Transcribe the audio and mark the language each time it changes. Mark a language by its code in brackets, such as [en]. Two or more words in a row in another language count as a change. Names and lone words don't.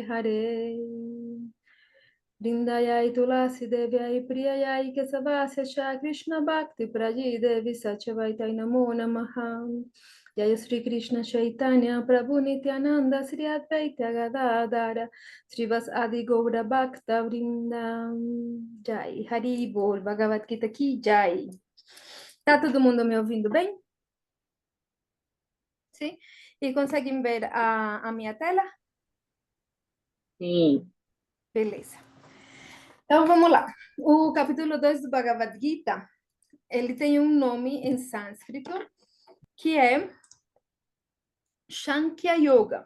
[sa] हरे वृन्दायै तुलसी देव्यै प्रियायै केशवस्य कृष्ण भक्ति प्रदे देवि सत्यवत्यै नमो नमः जय श्री कृष्ण चैतन्य प्रभु नित्यानन्द श्री अद्वैत गदाधर श्रीवास आदि गौर भक्त वृन्द [hi] जय हरि बोल भगवद् गीता की जय. [pt] Tá todo mundo me ouvindo bem? Sim? E conseguem ver a minha tela? Sim. Beleza. Então vamos lá. O capítulo 2 do Bhagavad Gita, ele tem um nome em sânscrito que é Sankhya Yoga.